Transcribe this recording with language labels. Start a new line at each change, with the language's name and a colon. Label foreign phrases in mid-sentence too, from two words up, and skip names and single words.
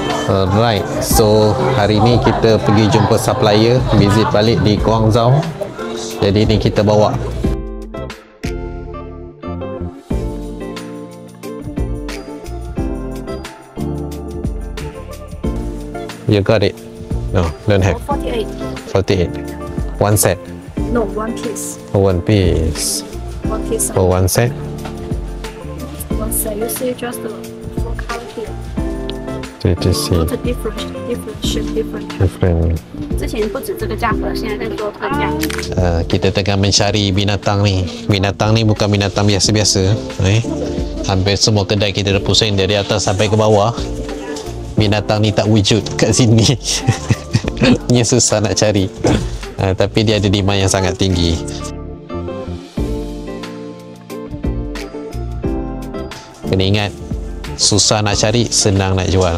Malay: Alright, so hari ni kita pergi jumpa supplier, visit balik di Guangzhou. Jadi ni kita bawa.
English: You got it? No, don't have. 48. 48. One set. No, one piece. One piece. One piece. For one set. One set. You see just the four color here. To see Not a different shape, different. different.
Chinese: 之前不止这个价格，现在在做特价。
Malay: Kita tengah mencari binatang ni. Binatang ni bukan binatang biasa-biasa. Hampir semua kedai kita dah pusing dari atas sampai ke bawah. Binatang ni tak wujud kat sini. Ini susah nak cari. Tapi dia ada demand yang sangat tinggi. Kena ingat, susah nak cari, senang nak jual.